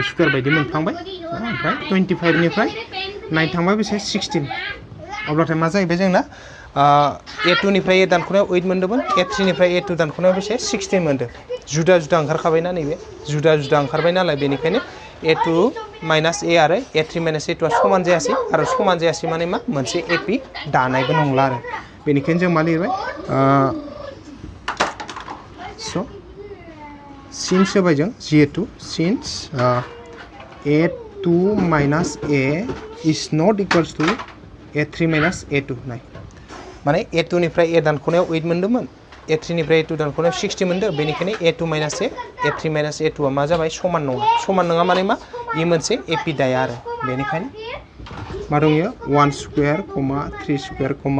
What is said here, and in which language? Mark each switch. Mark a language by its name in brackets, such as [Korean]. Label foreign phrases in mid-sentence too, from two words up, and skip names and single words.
[Bodo] स्क्वायर बायदि मोनफ्लांबाय ओमफ्राय 25 निफ्राय 9 थांबा बेसे 16 अब्लाथाय मा जाहैबाय जोंना a2 निफ्राय a दानख'नायाव 8 मोनदोंमोन a3 निफ्राय a2 दानख'नायाव बेसे 16 मोनदों जुदा ओंखारखाबायना नैबे जुदा ओंखारबाय नालाय बेनिखायनो [English] a2 minus a [Bodo] आरो [English] a3 minus a2 [Bodo] आ समान जायासै आरो समान जायासै माने मा मोनसे एपी दानायबो नंला आरो बेनिखायनो जों मा लिरबाय स' सिन्स होबाय जों जिहेतु [English] since a2 minus a is not equals to a3 minus a2 [Bodo] नाय माने a2 निफ्राय a दानख'नायाव 8 मोनदोंमोन a3 निफ्राय a2 दानख'नायाव 60 मोनदों बेनिखायनो [English] a2 minus a3 minus a2 [Bodo] आ मा जाबाय समान नङा माने मा इ मोनसे एपी दाया आरो बेनिखायनो मा दं इयो [English] 1 square 3 square